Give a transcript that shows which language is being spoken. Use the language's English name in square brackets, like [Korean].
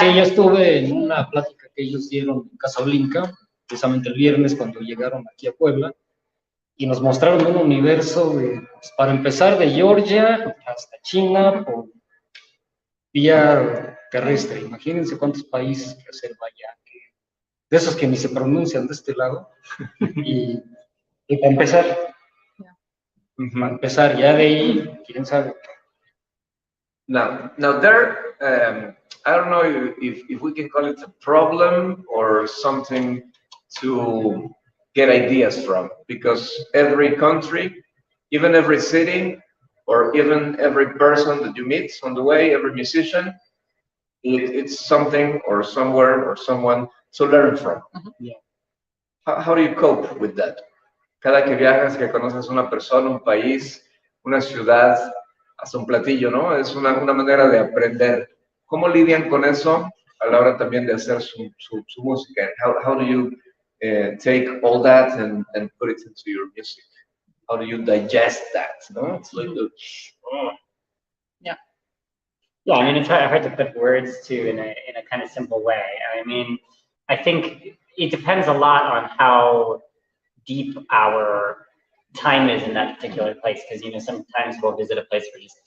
[Spanish] Sí, yo estuve en una plática que ellos dieron en Casa Blinca, precisamente el viernes cuando llegaron aquí a Puebla, y nos mostraron un universo de, pues, para empezar, de Georgia hasta China por vía terrestre. Imagínense cuántos países que hacer vaya, de esos que ni se pronuncian de este lado. Y para empezar, Para empezar, ya de ahí, quién sabe. [English] Now there, I don't know if we can call it a problem or something to get ideas from, because every country, even every city, or even every person that you meet on the way, every musician, it's something or somewhere or someone to learn from. Yeah. How do you cope with that? [Spanish] Cada que viajas, que conoces una persona, un país, una ciudad, hasta un platillo, ¿no? Es una manera de aprender. ¿Cómo lidian con eso a la hora también de hacer su música? [English] How do you take all that and put it into your music? How do you digest that? No? It's like Yeah, I mean, it's hard to put words to in a kind of simple way. I mean, I think it depends a lot on how deep our time is in that particular place, because you know sometimes we'll visit a place for just